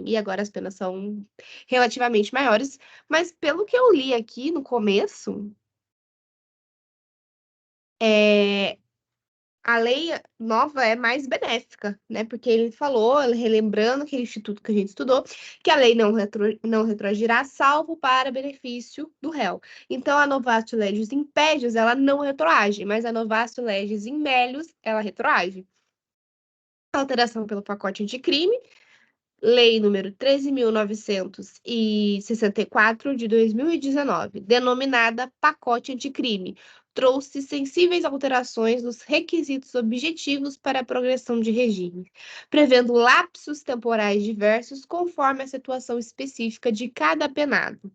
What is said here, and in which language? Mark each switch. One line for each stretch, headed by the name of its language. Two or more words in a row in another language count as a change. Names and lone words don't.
Portuguese: E agora as penas são relativamente maiores. Mas pelo que eu li aqui no começo, é, a lei nova é mais benéfica, né? Porque ele falou, relembrando aquele instituto que a gente estudou, que a lei não retroagirá, salvo para benefício do réu. Então, a
Latin: novatio legis impedius,
Portuguese: ela não retroage, mas a
Latin: novatio legis in melius,
Portuguese: ela retroage. Alteração pelo pacote anticrime, Lei número 13.964 de 2019, denominada Pacote Anticrime, trouxe sensíveis alterações nos requisitos objetivos para a progressão de regime, prevendo lapsos temporais diversos conforme a situação específica de cada penado.